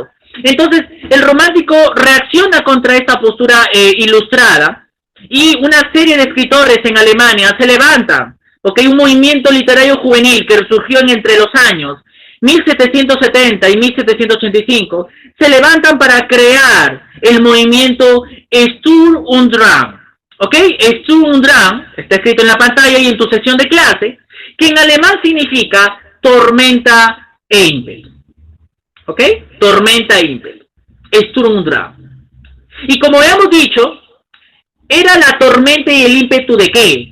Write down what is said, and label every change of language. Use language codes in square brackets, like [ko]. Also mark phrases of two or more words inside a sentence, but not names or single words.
[es] Entonces, el romántico reacciona contra esta postura ilustrada, y una serie de escritores en Alemania se levantan, porque hay un movimiento literario juvenil que surgió entre los años 1770 y 1785, se levantan para crear el movimiento [de] Sturm und Drang, [es] ¿ok? [de] Sturm und Drang, [es] está escrito en la pantalla y en tu sesión de clase, que en alemán significa tormenta e ímpetu, ¿ok? Tormenta e ímpetu, [de] Sturm und Drang. [es] Y como habíamos dicho, era la tormenta y el ímpetu ¿de qué?